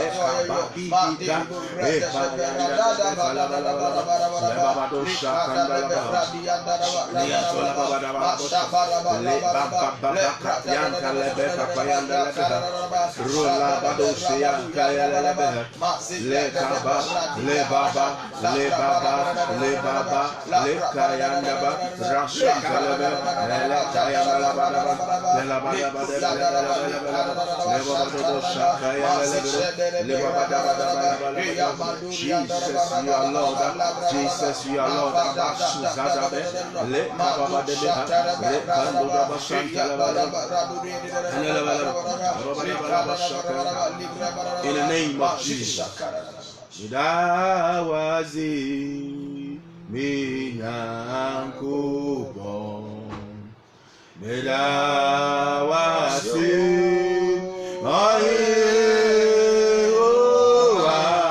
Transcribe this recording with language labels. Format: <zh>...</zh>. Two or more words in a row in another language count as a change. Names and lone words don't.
<en>kababi da leba yanda kala bala leba bado shakanda la ba liya tola bada bada leba baba yanda lebe kapayanda lebe rola bado shiya kaya lebe le kaba le baba le kayanda ba rashantala be Jesus, you are Lord. In the name of Jesus. Medawasi Mahiwa</en>